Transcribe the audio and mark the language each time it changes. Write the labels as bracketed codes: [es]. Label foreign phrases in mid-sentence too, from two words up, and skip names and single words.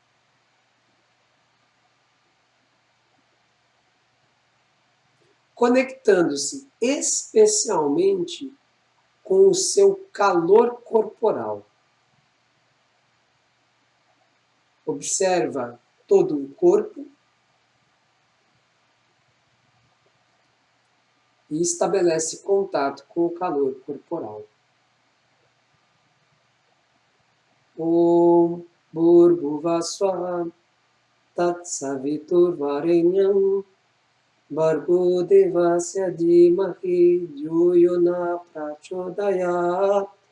[pt] Conectando-se especialmente com o seu calor corporal. Observa todo o corpo e estabelece contato com o calor corporal. [sa] Om Bhurvuvasvaha Tatsaviturvarenyam Bhargo Devasya Dhimahi Dhyo Yona Prachodayat.